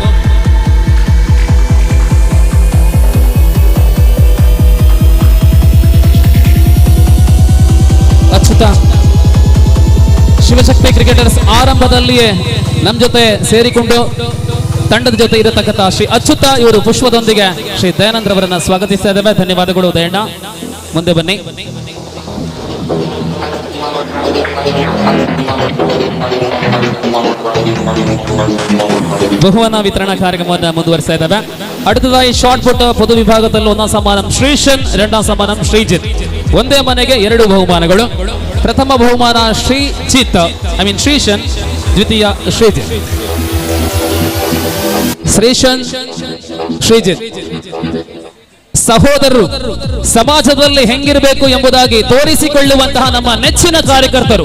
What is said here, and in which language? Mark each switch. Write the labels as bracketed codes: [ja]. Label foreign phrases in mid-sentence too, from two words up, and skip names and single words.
[kn] ಅಚ್ಯುತ ಶಿವಶಕ್ತಿ ಕ್ರಿಕೆಟರ್ಸ್ ಆರಂಭದಲ್ಲಿಯೇ ನಮ್ಮ ಜೊತೆ ಸೇರಿಕೊಂಡು ತಂಡದ ಜೊತೆ ಇರತಕ್ಕಂಥ ಶ್ರೀ ಅಚ್ಯುತ ಇವರು ಪುಷ್ಪದೊಂದಿಗೆ ಶ್ರೀ ದಯಾನಂದ್ರ ಅವರನ್ನ ಸ್ವಾಗತಿಸ್ತಾ ಇದ್ದೇವೆ. ಧನ್ಯವಾದಗಳು ದಯಣ್ಣ. ಮುಂದೆ ಬನ್ನಿ. ಬಹುಮಾನ ವಿತರಣಾ ಕಾರ್ಯಕ್ರಮವನ್ನು ಮುಂದುವರಿಸ್ತಾ ಇದ್ದಾವೆ. [ml] അടുത്തതായി ഷോർട്ട് പുട്ട് പൊതുവിഭാഗത്തിൽ ഒന്നാം സമ്മാനം ശ്രീഷൻ, രണ്ടാം സമ്മാനം ശ്രീജിത്ത്. [kn] ಒಂದೇ ಮನೆಗೆ 2 ಬಹುಮಾನಗಳು. ಪ್ರಥಮ ಬಹುಮಾನ ಶ್ರೀಶನ್, ದ್ವಿತೀಯ ಶ್ರೀಜಿತ್. ಶ್ರೀಶನ್, ಶ್ರೀಜಿತ್ ಸಹೋದರರು ಸಮಾಜದಲ್ಲಿ ಹೆಂಗಿರಬೇಕು ಎಂಬುದಾಗಿ ತೋರಿಸಿಕೊಳ್ಳುವಂತಹ ನಮ್ಮ ನೆಚ್ಚಿನ ಕಾರ್ಯಕರ್ತರು.